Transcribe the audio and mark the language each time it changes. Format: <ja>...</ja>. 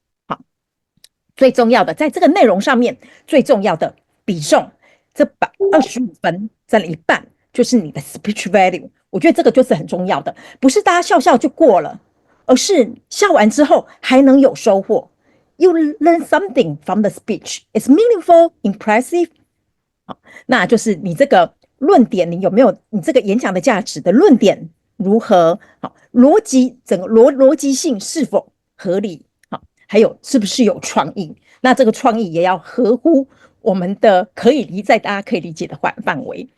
<zh>好，最重要的在这个内容上面最重要的比重，这25分占了一半，就是你的 speech value。我觉得这个就是很重要的，不是大家笑笑就过了，而是笑完之后还能有收获。</zh> <en>You learn something from the speech. It's meaningful, impressive.</en> <zh>好，那就是你这个论点，你有没有你这个演讲的价值的论点如何？好，整个逻辑性是否合理？好，还有是不是有创意？那这个创意也要合乎我们的在大家可以理解的范围。</zh>